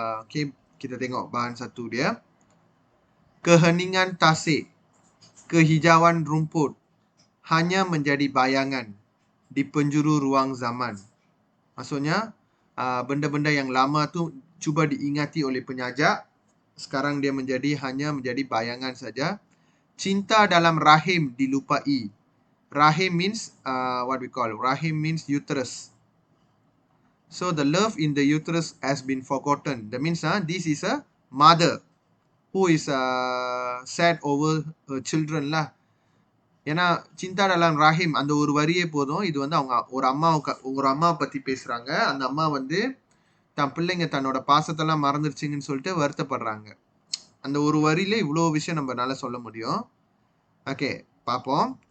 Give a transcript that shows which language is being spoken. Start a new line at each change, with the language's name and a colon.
Malay: Okey, kita tengok bahan 1 dia. Keheningan tasik, kehijauan rumput hanya menjadi bayangan di penjuru ruang zaman. Maksudnya, benda-benda yang lama tu cuba diingati oleh penyajak. Sekarang dia hanya menjadi bayangan saja. Cinta dalam rahim dilupai.
English: Rahim means what we call rahim means uterus. So the love in the uterus has been forgotten. That means this is a mother who is sad over her children lah.
Tamil: ஏன்னா சிந்தா
Malay: dalam rahim
Tamil: அந்த ஒரு வரியே போதும். இது வந்து அவங்க ஒரு அம்மா பத்தி பேசுறாங்க. அந்த அம்மா வந்து தன் பிள்ளைங்க தன்னோட பாசத்தெல்லாம் மறந்துருச்சுங்கன்னு சொல்லிட்டு வருத்தப்படுறாங்க. அந்த ஒரு வரியில இவ்வளோ விஷயம் நம்மளால சொல்ல முடியும். ஓகே, பார்ப்போம்.